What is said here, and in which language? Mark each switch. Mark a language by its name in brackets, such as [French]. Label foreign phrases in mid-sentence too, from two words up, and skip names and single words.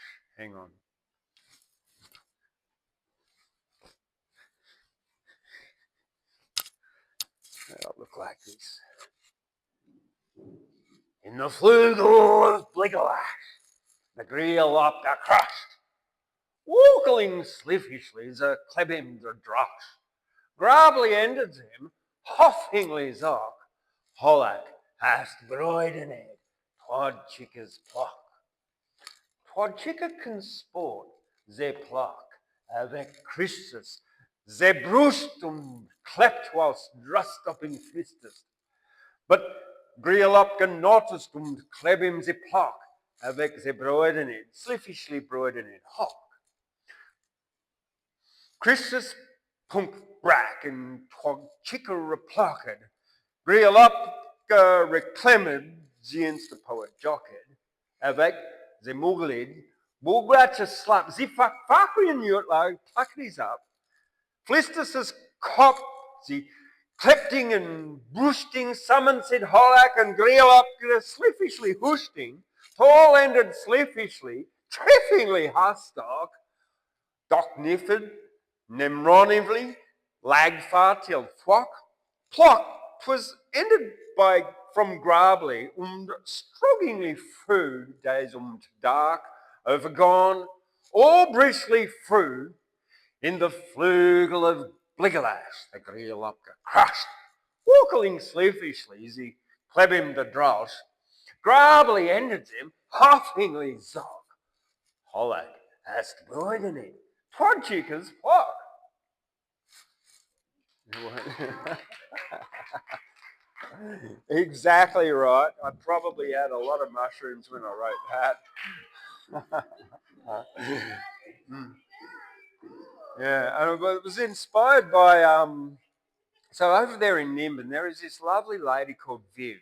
[English] Hang on. It'll look like this. In the flugel of Bligelash, the greel up the crust, walking sliffishly the klebim der drosh, grably ended him, hoffingly zog, hollak hast broiden it, twad chickas pluck. Twad chicka can sport, ze pluck, avec Christus, ze brustum klept whilst drust up in fistus. But griel up genotustum klebim ze pluck, avec ze broiden it, sliffishly broiden it, hock. Christus punk brack and twag chicka replucked, griel up reclamed ziens the poet jocked, avec ze muglid, bulgratcha slap, ze fakrian yurt like pluckedies up, flistus cop, ze clepting and broosting, summoned said hollack and griel up sliffishly hoosting, tall ended sliffishly, treffingly hustock, doc niffed, nemronively, lagged far till thwock, plock, 'twas ended by from grably, strugglingly through days dark, overgone, all briskly through, in the flugel of Bligelash, the greel up crushed, walking sliffishly as he cleb him the drosh, grably ended him, huffingly zog, hollack, hast broiden it, twad chickas pluck. Exactly right. I probably had a lot of mushrooms when I wrote that. Yeah, and it was inspired by so over there in Nimbin there is this lovely lady called Viv.